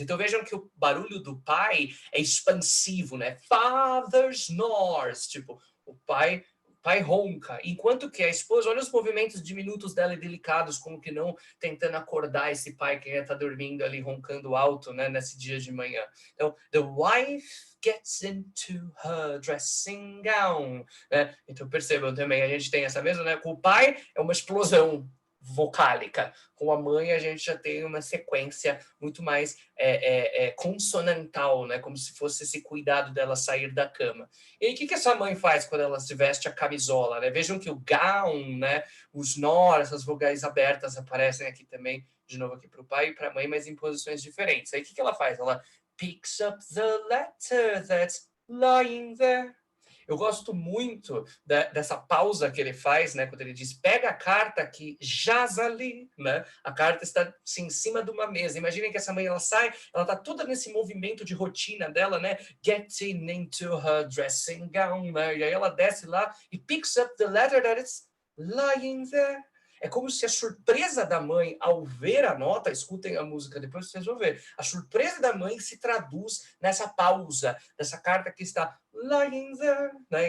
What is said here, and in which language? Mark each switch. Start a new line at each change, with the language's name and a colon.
Portuguese: Então, vejam que o barulho do pai é expansivo, né?
English: Father snores.
Portuguese: Tipo, o pai ronca, enquanto que a esposa, olha os movimentos diminutos dela e delicados, como que não tentando acordar esse pai que está dormindo ali, roncando alto, né, nesse dia de manhã.
English: Então, the wife gets into her dressing gown, né?
Portuguese: Então, percebam também, a gente tem essa mesma, né? Com o pai é uma explosão vocálica. Com a mãe, a gente já tem uma sequência muito mais consonantal, né? Como se fosse esse cuidado dela sair da cama. E aí, o que essa mãe faz quando ela se veste a camisola, né? Vejam que o gown, né? Os nós, essas vogais abertas aparecem aqui também, de novo aqui para o pai e para a mãe, mas em posições diferentes. Aí, o que ela faz?
English: Ela picks up the letter that's lying there.
Portuguese: Eu gosto muito dessa pausa que ele faz, né, quando ele diz, pega a carta que jaz ali, né? A carta está assim, em cima de uma mesa. Imaginem que essa mãe, ela sai, ela está toda nesse movimento de rotina dela, né?
English: Getting into her dressing gown, né?
Portuguese: E aí ela desce lá e
English: picks up the letter that is lying there.
Portuguese: É como se a surpresa da mãe ao ver a nota, escutem a música, depois vocês vão ver, a surpresa da mãe se traduz nessa pausa, dessa carta que está
English: lying there,
Portuguese: né?